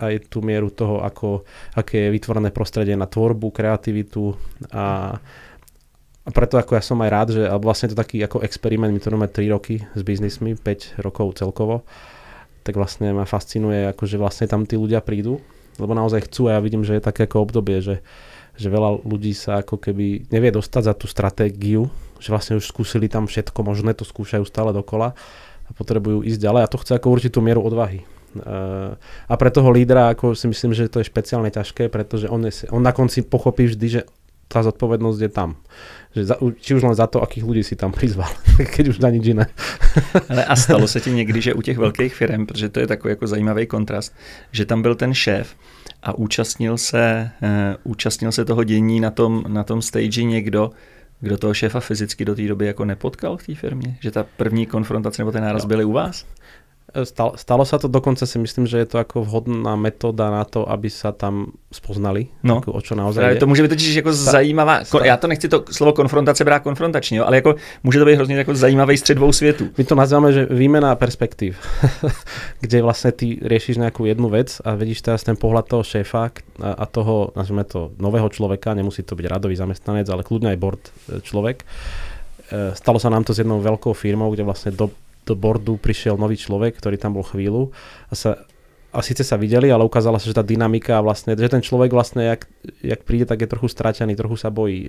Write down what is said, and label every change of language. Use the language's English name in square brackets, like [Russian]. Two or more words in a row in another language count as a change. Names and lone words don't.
[Slovak] aj tú mieru toho, aké je vytvorené prostredie na tvorbu, kreativitu a preto ako ja som aj rád, že vlastne to taký ako experiment, my to robíme 3 roky s biznismi, 5 rokov celkovo, tak vlastne ma fascinuje, akože vlastne tam tí ľudia prídu, lebo naozaj chcú a ja vidím, že je také ako obdobie, že veľa ľudí sa ako keby nevie dostať za tú stratégiu, že vlastne už skúsili tam všetko možné, to skúšajú stále dokola a potrebujú ísť ďalej a to chce ako určitú mieru odvahy. A pre toho lídra ako si myslím, že to je špeciálne ťažké, pretože on na konci pochopí vždy, že tá zodpovednosť je tam. Či už len za to, akých ľudí si tam prizval, keď už na nič iné. [Czech] Ale a stalo se ti někdy, že u těch velkých firm, protože to je takový jako zajímavý kontrast, že tam byl ten šéf a účastnil se toho dění na tom stage někdo, kdo toho šéfa fyzicky do té doby jako nepotkal v té firmě? Že ta první konfrontace nebo ten náraz byly u vás? [Slovak] Stalo sa to, dokonca si myslím, že je to ako vhodná metóda na to, aby sa tam spoznali, ako, o čo naozaj je. [Czech] To může být totiž jako zajímavá, já to nechci to slovo konfrontace brát konfrontačně, jo, ale jako může to být hrozně jako zajímavý střed dvou světů. [Slovak] My to nazývame, že výmena perspektív, kde vlastne ty riešiš nejakú jednu vec a vidíš teraz ten pohľad toho šéfa a toho, nazvime to, nového človeka, nemusí to byť radový zamestnanec, ale kľudne aj board človek. Stalo sa nám to s jednou veľkou firmou, kde vlastne do boardu prišiel nový človek, ktorý tam bol chvíľu a síce sa videli, ale ukázala sa, že tá dynamika vlastne, že ten človek vlastne, jak príde, tak je trochu stratený, trochu sa bojí.